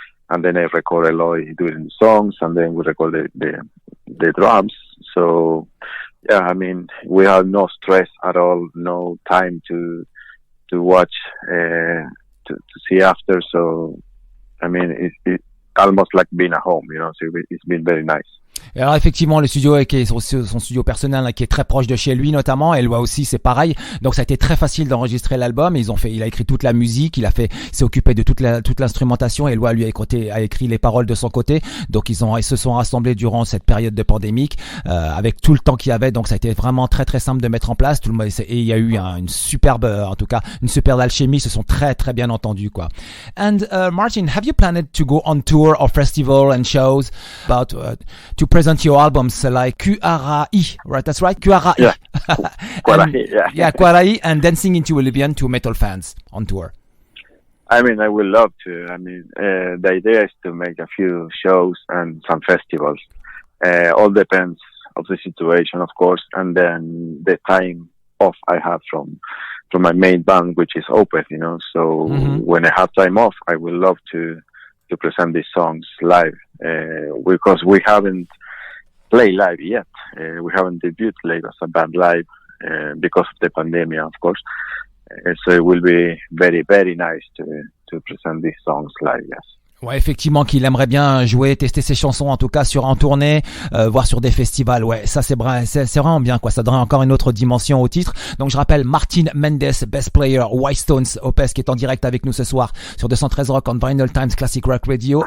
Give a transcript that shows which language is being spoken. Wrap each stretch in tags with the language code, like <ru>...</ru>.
<en>And then I record Eloi doing the songs, and then we record the drums. So, yeah, I mean, we had no stress at all, no time to watch, to see after. So, I mean, it's almost like being at home, you know. So it's been very nice.</en> <fr>Et alors effectivement, le studio qui est son studio personnel, hein, qui est très proche de chez lui notamment, et Eloi aussi, c'est pareil. Donc ça a été très facile d'enregistrer l'album. Il a écrit toute la musique, s'est occupé de toute l'instrumentation, et Eloi lui a écrit les paroles de son côté. Donc ils se sont rassemblés durant cette période de pandémique, avec tout le temps qu'il y avait. Donc ça a été vraiment très très simple de mettre en place. Tout le monde, et il y a eu une superbe alchimie. Ils se sont très très bien entendus, quoi.</fr> <en>And Martin, have you planned to go on tour or festival and shows about to present your albums like QRAI, right? That's right, QRAI. Yeah, QRAI, yeah. Yeah, QRAI, and Dancing into Oblivion to metal fans on tour. I mean, I would love to. I mean, the idea is to make a few shows and some festivals. All depends of the situation, of course, and then the time off I have from my main band, which is Opeth, you know. So when I have time off, I would love to present these songs live, because we haven't play live yet. We haven't debuted live as a band live because of the pandemic, of course. So it will be very, very nice to present these songs live, yes.</en> <fr>Ouais, effectivement, qu'il aimerait bien jouer, tester ses chansons, en tout cas en tournée, voir sur des festivals. Ouais, ça c'est vraiment bien, quoi. Ça donnerait encore une autre dimension au titre. Donc je rappelle Martin Mendez, Bass Player, White Stones, Opes, qui est en direct avec nous ce soir sur 213 Rock on Vinylestimes Classic Rock Radio.</fr>